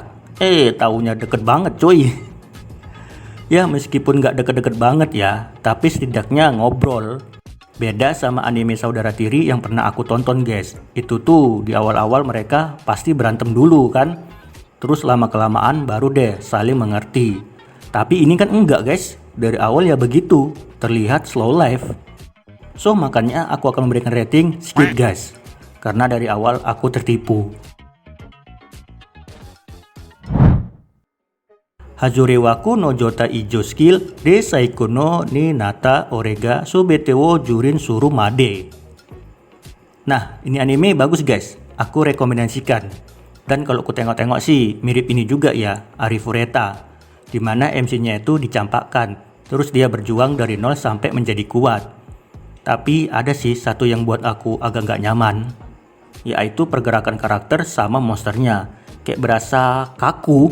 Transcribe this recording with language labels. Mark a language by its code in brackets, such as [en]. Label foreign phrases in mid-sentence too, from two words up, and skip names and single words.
[id] Taunya deket banget coy. Ya meskipun gak deket-deket banget ya, tapi setidaknya ngobrol. Beda sama anime saudara tiri yang pernah aku tonton guys. Itu tuh di awal-awal mereka pasti berantem dulu kan. Terus lama-kelamaan baru deh saling mengerti. Tapi ini kan enggak guys. Dari awal ya begitu, terlihat [en] slow life. [id] So makanya aku akan memberikan [en] rating skip [id] guys, karena dari awal aku tertipu. Hazurewaku no Jota Ijo Skill de Saiko no ni Nata Orega Subete wo Jurin Suru Made. Nah, ini anime bagus guys, aku rekomendasikan. Dan kalau aku tengok-tengok sih mirip ini juga ya, Arifureta, dimana MC-nya itu dicampakkan, terus dia berjuang dari nol sampai menjadi kuat. Tapi ada sih satu yang buat aku agak gak nyaman, yaitu pergerakan karakter sama monsternya, kayak berasa kaku.